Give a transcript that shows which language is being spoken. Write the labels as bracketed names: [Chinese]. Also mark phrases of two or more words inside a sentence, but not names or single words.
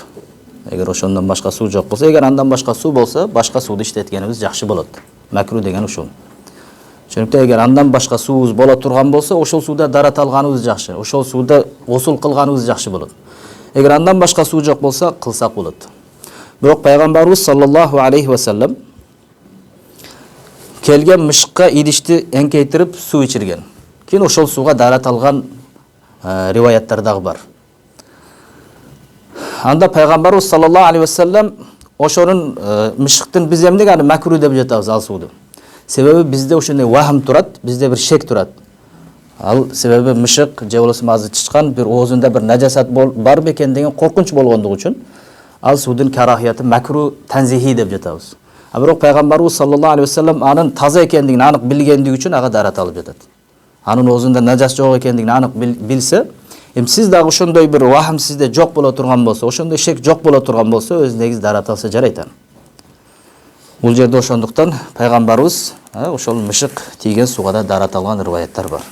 [Kyrgyz] Эгер ошондон башка суу жок болсо, эгер андан башка суу болсо, башка сууду иштеткенибиз жакшы болот. Макру деген ушул. Түшүнүктүү? Эгер андан башка суубуз боло турган болсо, ошол сууда дарат алганыбыз жакшы. Ошол сууда гусул кылганыбыз жакшы болот. Эгер андан башка суу жок болсо, кылсак болот. Бирок пайгамбарыбыз [Arabic] صلى الله عليه وسلم [Kyrgyz] келген мышыкка идишти эңкейтирип суу ичирген. Кийин ошол сууга дарат алган риваяттар дагы бар. Анда пайгамбарыбыз [Arabic] صلى الله عليه وسلم [Kyrgyz] ошонун мышыктын биз эмнеге аны макру деп жатабыз ал сууду? Себеби бизде ошондой вахым турат, бизде бир шек турат. Ал себеби мышык же болбосо азыр чычкан бир оозунда бир нажасат бар бекен деген коркунч болгондугу үчүн ал суудун карахияты [Arabic] مكروه تنزيهي [Kyrgyz] деп жатабыз. А бирок пайгамбарыбыз [Arabic] صلى الله عليه وسلم [Kyrgyz] анын таза экендигин анык билгендиги үчүн ага дарат алып жатат. Анын оозунда нажас жок экендигин анык билсе, сиз дагы ошондой бир вахым сизде жок боло турган болсо, ошондой шек жок боло турган болсо, өзүнөгүз дарат алса жарайт аны. Бул жерде ошондуктан пайгамбарыбыз ошол мышык тийген сууга да дарат алган риваяттар бар.